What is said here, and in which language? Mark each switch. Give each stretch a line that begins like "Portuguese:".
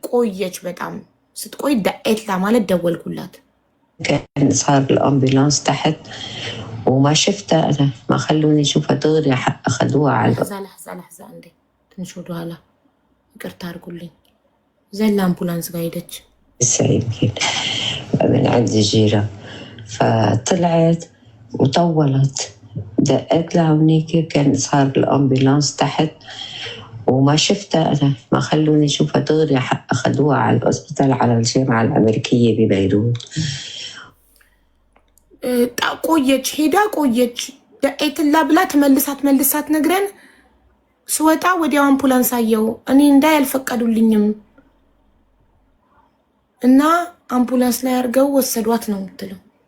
Amharic: ቆየች በጣም ስትቆይ ደقت لها ማለት ደወልኩላት።
Arabic: كان صار الأمبولانس تحت وما شفتها أنا، ما خلوني أشوفها دغري، أخذوها على لحظة
Amharic: እንዴ ትንሽ ወደኋላ ይቅርታ አድርጉልኝ። ዘላ አምቡላንስ ጋር ሄደች።
Arabic: يمكن من عند جيران، فطلعت وطولت دقت لها هونيك، كان صار الأمبولانس تحت وما شفتها أنا، ما خلوني أشوفها دغري، أخذوها على الأسبيطال على الجامعة الأمريكية ببيروت.
Amharic: ቆየች ሄዳ ቆየች። ደقتላ ብላ ተመልሳት ነግረን ስወጣ ወዲያው አምቡላንስ አየው። እኔ እንዳይ አልፈቀዱልኝም እና አምቡላንስ ላይ አድርገው ወሰዷት ነው የምትለው።